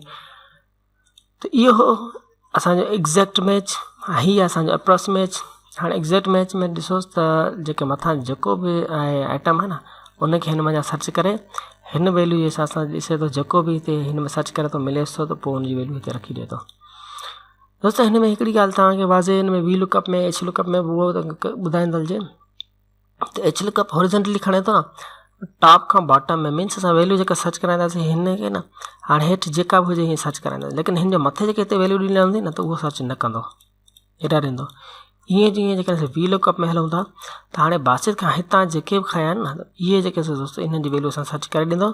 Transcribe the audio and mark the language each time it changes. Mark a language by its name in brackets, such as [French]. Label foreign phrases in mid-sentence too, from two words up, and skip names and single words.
[Sindhi] त इहो हो असांजो [English] exact match, [Sindhi] हीअ असांजो [English] approx match. [Sindhi] हाणे [English] exact match [Sindhi] में ॾिसोसि त जेके मथां जेको बि आहे आइटम आहे न उनखे हिन में सर्च करे हिन वैल्यू जे हिसाब सां ॾिसे थो, जेको बि हिते हिन में सर्च करे थो मिलेसि थो, त पोइ हुनजी वैल्यू हिते रखी ॾिए थो। दोस्तों हिन में हिकिड़ी ॻाल्हि तव्हांखे वाज़े हिन में वी लुकअप में एच लुकअप में उहो ॿुधाईंदो हलिजे त एच लुकअप हॉरिज़ॉन्टली खणे थो न, टॉप खां बॉटम में, मीन्स असां वैल्यू जेका सर्च कराईंदासीं हिन खे न, हाणे हेठि जेका बि हुजे हीअं सर्च कराईंदासीं, लेकिन हिन जे मथे जेके हिते वैल्यू ॾिनल हूंदी न त उहो सर्च न कंदो, एरर ईंदो। ईअं जीअं जेके असां वी लुकअप में हलूं था त हाणे बासित खां हितां जेके बि खयां आहिनि न, इहे जेके दोस्तों इन्हनि जी वैल्यू असां सर्च करे ॾींदो।